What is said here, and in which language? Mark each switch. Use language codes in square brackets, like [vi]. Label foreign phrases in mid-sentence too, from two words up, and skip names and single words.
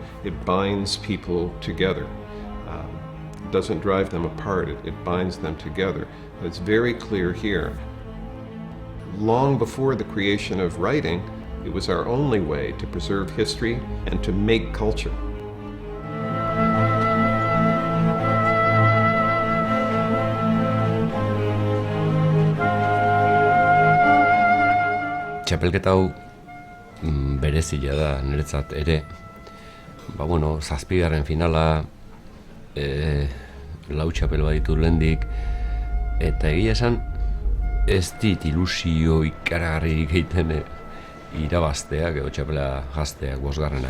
[en] It binds people together. It doesn't drive them apart, it binds them together. It's very clear here. Long before the creation of writing, it was our only way to preserve history and to make culture. [eu] Txapelketa hau berezia da niretzat ere. Zazpigarren finala, lau txapel baditu lehendik, eta egia esan ez dit ilusio ikaragarririk egiten irabazteak edo txapela jazteak, bosgarrenak.